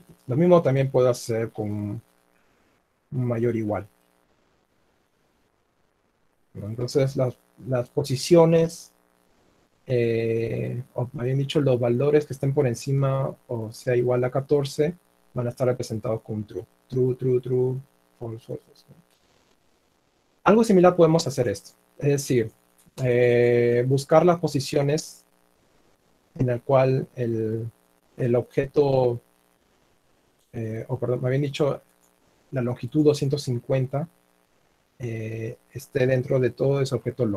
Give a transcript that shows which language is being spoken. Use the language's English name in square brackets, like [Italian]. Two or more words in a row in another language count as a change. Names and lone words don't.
[Spanish] Lo mismo también puedo hacer con un mayor igual, ¿no? Entonces las posiciones, o me habían dicho los valores que estén por encima o sea igual a 14, van a estar representados con true. [English] True, true, true, false, false, false, [Spanish] ¿no? Algo similar podemos hacer esto. Es decir, buscar las posiciones en el cual el objeto, perdón, me habían dicho la longitud 250 esté dentro de todo ese objeto long.